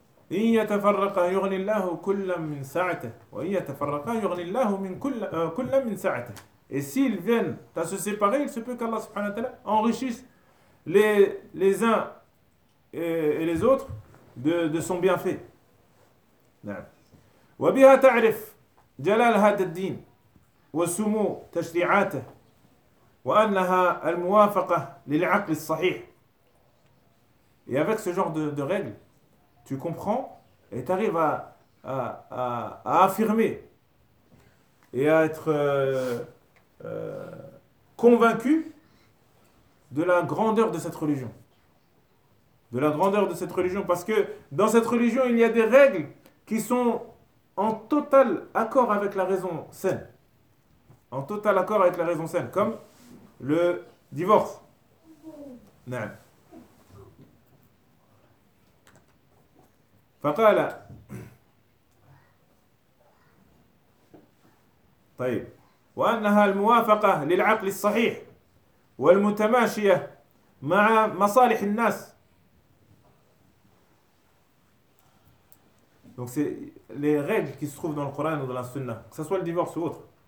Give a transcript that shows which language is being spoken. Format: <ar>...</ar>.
<ar>إِنْ يَتَفَرَّقَ يُغْنِ اللَّهُ كُلَّا مِنْ سَعَتَهُ وَإِنْ يَتَفَرَّقَ يُغْنِ اللَّهُ مِنْ كُلَّا مِنْ سَعَتَهُ.</ar> <fr>Et s'ils viennent à se séparer, il se peut qu'Allah subhanahu wa ta'ala enrichisse les uns et les autres de son bienfait.</fr> <ar>وَبِهَا تَعْرِفْ جَلَالَ هَذَا الدِّينِ وَسُمُو تَشْرِعَاتَهُ وأنها الموافقة للعقل الصحيح.</ar> <fr>Et avec ce genre de règles, tu comprends et tu arrives à affirmer et à être convaincu de la grandeur de cette religion. De la grandeur de cette religion. Parce que dans cette religion, il y a des règles qui sont en total accord avec la raison saine. En total accord avec la raison saine. Comme le divorce. نعم.</fr> <ar>فقال طيب وأنها الموافقة للعقل الصحيح والمتماشية مع مصالح الناس. Donc c'est les règles qui se trouvent dans le Coran ou dans la Sunna, que ce soit le divorce ou autre.</ar>